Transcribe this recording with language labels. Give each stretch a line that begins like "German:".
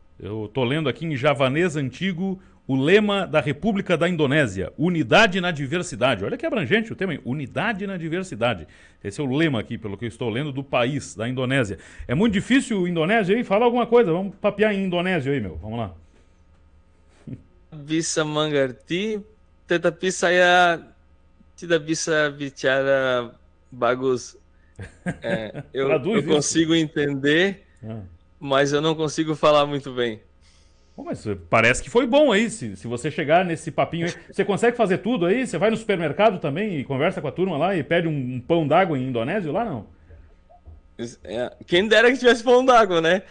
Portuguese: Eu estou lendo aqui em javanês antigo o lema da República da Indonésia, unidade na diversidade. Olha que abrangente o tema, hein? Unidade na diversidade. Esse é o lema aqui, pelo que eu estou lendo, do país, da Indonésia. É muito difícil o indonésio aí? Fala alguma coisa, vamos papear em indonésio aí, meu. Vamos lá.
Indonesian: Bisa mengerti, tetapi saya tidak bisa bicara bagus.
Portuguese: Eu Traduz isso. consigo entender, Ah. mas eu não consigo falar muito bem. Bom, mas parece que foi bom aí, se você chegar nesse papinho aí. Você consegue fazer tudo aí? Você vai no supermercado também e conversa com a turma lá e pede um pão d'água em indonésio lá, não? Quem dera que tivesse pão d'água, né?